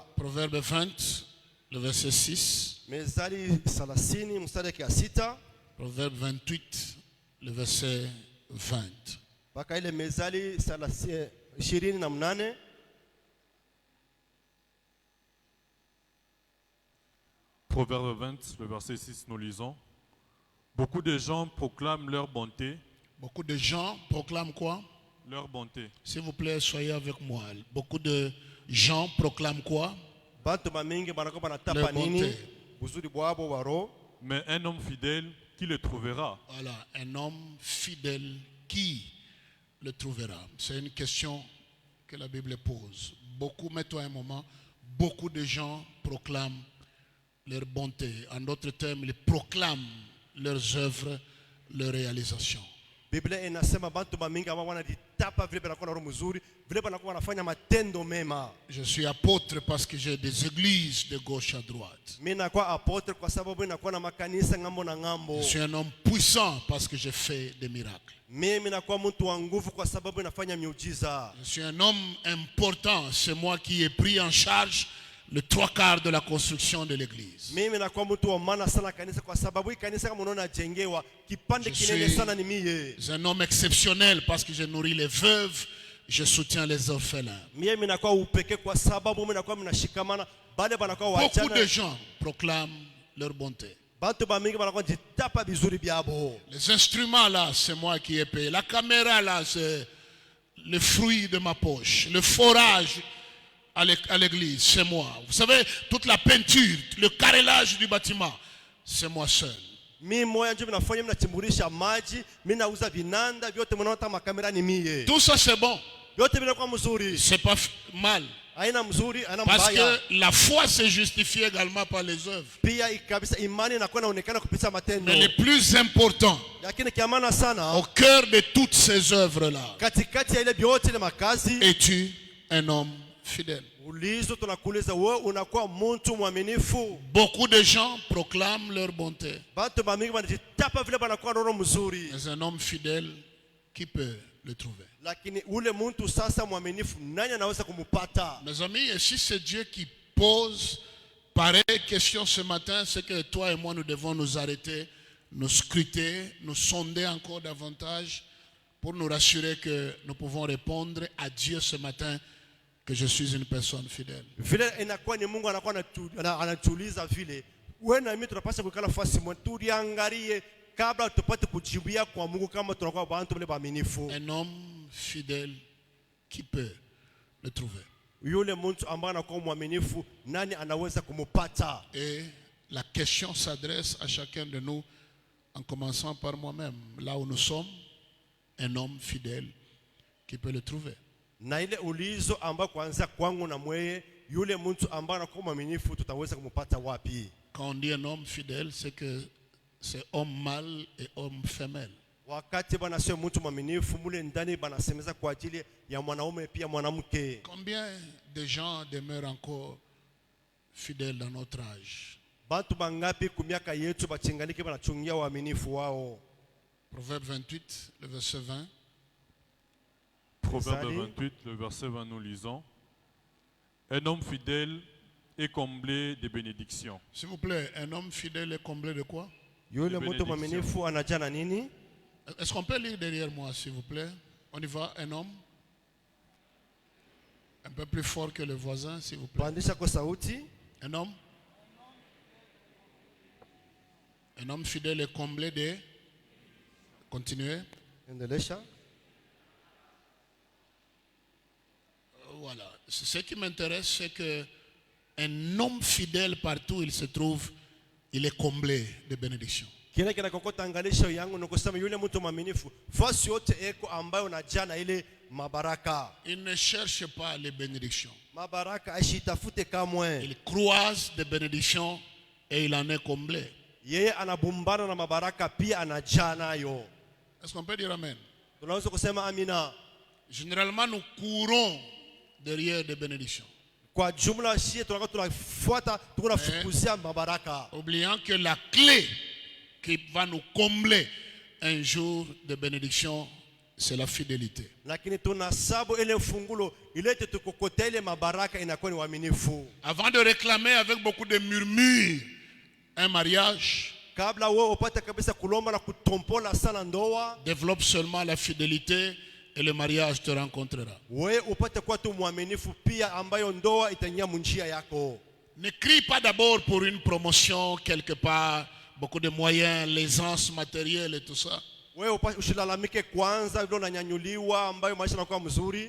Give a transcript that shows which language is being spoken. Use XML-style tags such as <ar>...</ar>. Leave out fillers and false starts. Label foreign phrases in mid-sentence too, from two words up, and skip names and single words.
<fr>Proverbe 20, le verset 6.</fr> <sw>Mezali 30 mstari wa 6</sw> <fr>Proverbe 28, le verset 20.</fr> <sw>mpaka ile Mezali 28.</sw> <fr>Proverbe 20, le verset 6, nous lisons. Beaucoup de gens proclament leur bonté, Beaucoup de gens proclament quoi? leur bonté. S'il vous plaît, soyez avec moi. Beaucoup de gens proclament quoi?</fr> <sw>Bantu bamingi banakuwa</sw> <fr>Le</fr> <sw>banatapa nini</sw> <fr>bonté.</fr> <sw>uzuri bwabo wa roho.</sw> <fr>Mais un homme fidèle, qui le trouvera? Voilà, un homme fidèle, qui le trouvera? C'est une question que la Bible pose. Beaucoup, mets-toi un moment, beaucoup de gens proclament leur bonté. En d'autres termes, ils proclament leurs œuvres, leurs réalisations.</fr> <sw>Biblia inasema bantu bamingi ambao wanajitapa vile banakuwa na roho mzuri, vile banakuwa wanafanya matendo mema.</sw> <fr>Je suis apôtre parce que j'ai des églises de gauche à droite.</fr> <sw>Mimi nakuwa apotre kwa sababu nakuwa na makanisa ngambo na</sw> <fr>Je</fr> <sw>ngambo.</sw> <fr>suis un homme puissant parce que j'ai fait des miracles.</fr> <sw>Mimi nakuwa mtu wa nguvu kwa sababu nafanya miujiza.</sw> <fr>Je suis un homme important. C'est moi qui ai pris en charge le 3/4 de la construction de l'église.</fr> <sw>Mimi nakuwa mtu wa maana sana kanisa kwa sababu hii kanisa kama unaona jengewa kipande</sw> <fr>Je</fr> <sw>kinene</sw> <fr>suis-</fr> <sw>sana ni mie.</sw> <fr>C'est un homme exceptionnel parce que je nourris les veuves, je soutiens les orphelins.</fr> <sw>Mimi nakuwa upekee kwa sababu mimi nakuwa mnashikamana bale banakuwa</sw> <fr>Beaucoup de</fr> <sw>wachana.</sw> <fr>gens proclament leur bonté.</fr> <sw>Bantu bamingi banakuwa jitapa vizuri byabo.</sw> <fr>Les instruments là, c'est moi qui ai payé. La caméra là, c'est le fruit de ma poche. Le forage à l'église, c'est moi. Vous savez, toute la peinture, le carrelage du bâtiment, c'est moi seul.</fr> <sw>Mimi moya ndio nafanya mimi nachimbulisha maji, mimi nauza vinanda vyote mnaona hata makamera ni mie.</sw> <fr>Tout ça c'est bon.</fr> <sw>Yote vinakuwa mzuri.</sw> <fr>C'est pas mal.</fr> <sw>Haina mzuri, haina</sw> <fr>Parce</fr> <sw>mbaya.</sw> <fr>que la foi se justifie également par les œuvres.</fr> <sw>Pia kabisa imani inakuwa inaonekana kupitia matendo.</sw> <fr>Mais le plus important,</fr> <sw>Lakini kiamana sana</sw> <fr>au cœur de toutes ces œuvres-là,</fr> <sw>katikati ya ile vyote ile makazi</sw> <fr>es-tu un homme fidèle?</fr> <sw>ulizo tunakuuliza wewe unakuwa mtu mwaminifu.</sw> <fr>Beaucoup de gens proclament leur bonté.</fr> <sw>Bantu bamingi banajitapa vile banakuwa roho mzuri.</sw> <fr>Mais un homme fidèle, qui peut le trouver?</fr> <sw>Lakini ule mtu sasa mwaminifu nani anaweza kumupata?</sw> <fr>Mes amis, et si c'est Dieu qui pose pareille question ce matin, c'est que toi et moi, nous devons nous arrêter, nous scruter, nous sonder encore davantage pour nous rassurer que nous pouvons répondre à Dieu ce matin que je suis une personne fidèle.</fr> <sw>Vile inakuwa ni Mungu anakuwa anatuuliza vile. Wewe na mimi tunapaswa kukaa fasi mwa tuliangalie kabla tupate kujibia kwa Mungu kama tunakuwa bantu wale waaminifu.</sw> <fr>Un homme fidèle, qui peut le trouver?</fr> <sw>Yule mtu ambaye anakuwa mwaminifu nani anaweza kumupata?</sw> <fr>Et la question s'adresse à chacun de nous en commençant par moi-même. Là où nous sommes, un homme fidèle qui peut le trouver.</fr> <sw>Na ile ulizo ambayo kuanzia kwangu na mweye yule mtu ambaye anakuwa mwaminifu tutaweza kumupata wapi?</sw> <fr>Quand on dit un homme fidèle, c'est que c'est homme mâle et homme femelle.</fr> <sw>Wakati bana sio mtu mwaminifu mule ndani banasemeza kwa ajili ya mwanaume pia mwanamke.</sw> <fr>Combien de gens demeurent encore fidèles dans notre âge?</fr> <sw>Bantu bangapi kumiaka yetu bachinganike banachungia waaminifu wao?</sw> <fr>Proverbe 28, le verset 20. Proverbe Salut. 28, le verset 20, nous lisons. Un homme fidèle est comblé de bénédictions. S'il vous plaît, un homme fidèle est comblé de quoi?</fr> <sw>Yule mtu mwaminifu anajaa na nini?</sw> <fr>Est-ce qu'on peut lire derrière moi, s'il vous plaît? On y va, un homme. Un peu plus fort que le voisin, s'il vous plaît.</fr> <sw>Pandisha kwa sauti.</sw> <fr>Un homme. Un homme fidèle est comblé de... Continuez.</fr> <sw>Endelesha.</sw> <fr>Voilà. Ce qui m'intéresse, c'est que un homme fidèle partout où il se trouve, il est comblé de bénédictions.</fr> <sw>Kile kinakokota angalisho yangu ni kusema yule mtu mwaminifu fasi yote eko ambayo unajaa na ile mabaraka.</sw> <fr>Il ne cherche pas les bénédictions.</fr> <sw>Mabaraka ashitafute kamwe.</sw> <fr>Il croise des bénédictions et il en est comblé.</fr> <sw>Yeye anabumbana na mabaraka pia anajaa nayo.</sw> <fr>Est-ce qu'on peut dire amen?</fr> <sw>Tunaweza kusema amina.</sw> <fr>Généralement, nous courons derrière des bénédictions,</fr> <sw>Kwa jumla shie tunakuwa tunafuata tunafukuzia mabaraka.</sw> <fr>oubliant que la clé qui va nous combler un jour de bénédiction, c'est la fidélité.</fr> <sw>Lakini tunasabu ile mfungulo ilete tukokota ile mabaraka inakuwa ni uaminifu.</sw> <fr>Avant de réclamer avec beaucoup de murmures un mariage,</fr> <sw>Kabla wewe upate kabisa kulomba na kutompola sana ndoa,</sw> <fr>développe seulement la fidélité et le mariage te rencontrera.</fr> <sw>wewe upate kuwa tu mwaminifu pia ambayo ndoa itaingia munjia yako.</sw> <fr>Ne crie pas d'abord pour une promotion quelque part. beaucoup de moyens, l'aisance matérielle et tout ça.</fr> <sw>wewe usilalamike kwanza vile unanyanyuliwa ambayo maisha yanakuwa mzuri.</sw>